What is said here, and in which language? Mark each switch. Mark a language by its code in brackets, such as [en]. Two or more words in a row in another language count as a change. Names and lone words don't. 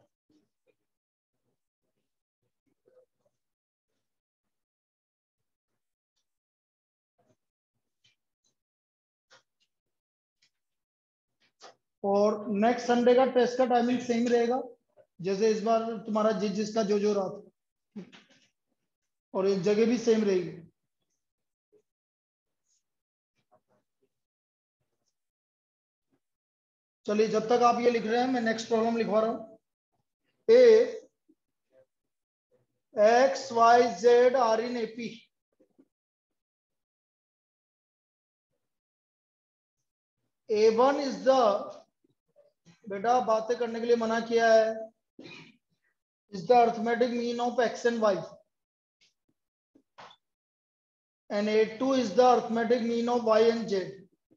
[hi] और [en] next Sunday [hi] का टेस्ट का टाइमिंग सेम रहेगा जैसे इस बार तुम्हारा जिसका जो रहा था, और एक जगह भी सेम रहेगी. चलिए जब तक आप ये लिख रहे हैं मैं [en] next problem [hi] लिखवा रहा हूं. [en] A XYZ are in AP. A1 is the, [hi] बेटा बातें करने के लिए मना किया है, [en] is the arithmetic mean of X and Y, and A2 is the arithmetic mean of Y and Z.